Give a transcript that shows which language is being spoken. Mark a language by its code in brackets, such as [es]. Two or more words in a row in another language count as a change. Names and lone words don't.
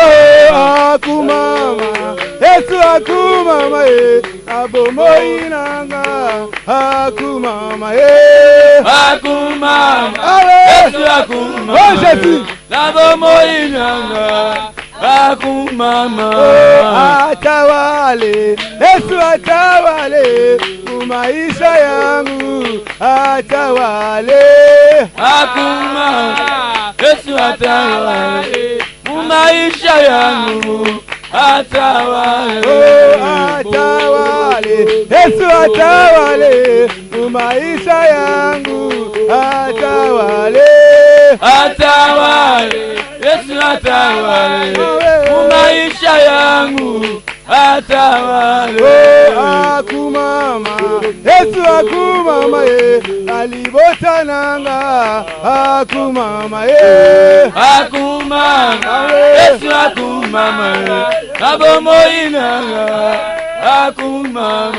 [ln] akumama Yesu akumama kabomoi nanga akumama akumama Yesu akumama Jésus kabomoi nanga akumama [sw] atawale Yesu atawale maisha yangu atawale akumama Yesu atawale maisha yangu atawale atawale Yesu atawale maisha yangu atawale atawale Yesu atawale maisha yangu atawale [ln] akumama Yesu akumama alibota nanga akumama akumama Yesu akumama abomoi nanga akumama